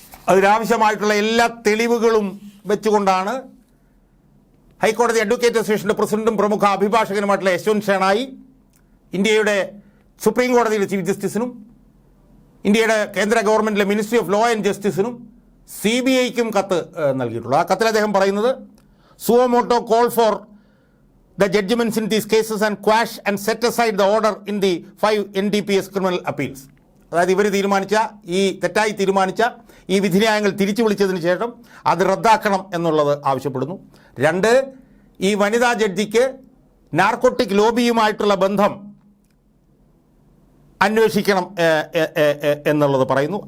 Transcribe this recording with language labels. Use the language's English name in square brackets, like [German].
[Malayalam] അതിനാവശ്യമായിട്ടുള്ള എല്ലാ തെളിവുകളും വെച്ചുകൊണ്ടാണ് ഹൈക്കോടതി അഡ്വക്കേറ്റ് അസോസിയേഷൻ്റെ പ്രസിഡന്റും പ്രമുഖ അഭിഭാഷകനുമായിട്ടുള്ള യശ്വന്ത് ഷേണായി ഇന്ത്യയുടെ സുപ്രീം കോടതിയിലെ ചീഫ് ജസ്റ്റിസിനും ഇന്ത്യയുടെ കേന്ദ്ര ഗവൺമെൻറ്റിലെ മിനിസ്ട്രി ഓഫ് ലോ ആൻഡ് ജസ്റ്റിസിനും CBIക്കും കത്ത് നൽകിയിട്ടുള്ളത്. ആ കത്തിൽ അദ്ദേഹം പറയുന്നത്, [English] Suo motu call for the judgments in these cases and quash and set aside the order in the 5 NDPS criminal appeals. [Malayalam] അതായത് ഇവർ തെറ്റായി തീരുമാനിച്ച ഈ വിധിന്യായങ്ങൾ തിരിച്ചു വിളിച്ചതിന് ശേഷം അത് റദ്ദാക്കണം എന്നുള്ളത് ആവശ്യപ്പെടുന്നു. 2, ഈ വനിതാ ജഡ്ജിക്ക് നാർക്കോട്ടിക് ലോബിയുമായിട്ടുള്ള ബന്ധം അന്വേഷിക്കണം എന്നുള്ളത് പറയുന്നു.